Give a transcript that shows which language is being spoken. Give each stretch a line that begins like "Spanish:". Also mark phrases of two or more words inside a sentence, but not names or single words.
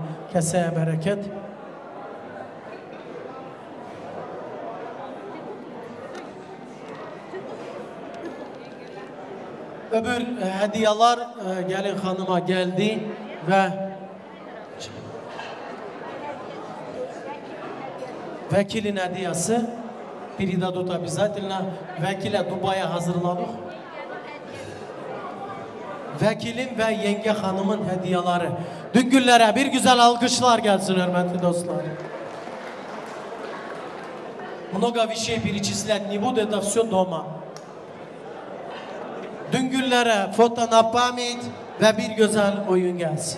Turkish: Keseye bereket. Öbür hediyeler gelin hanıma geldi ve vekilin hediyesi biri de tut обязательно vekile Dubai'ye hazırladık. Vekilin ve yenge hanımın hediyeleri. Düngüllere bir güzel alkışlar gelsin hürmetli dostlar.
Russian: Много вещей перечислять не буду, это все дома.
Turkish: Düngüllere
Russian: фото на память
Turkish: ve bir güzel oyun gelsin.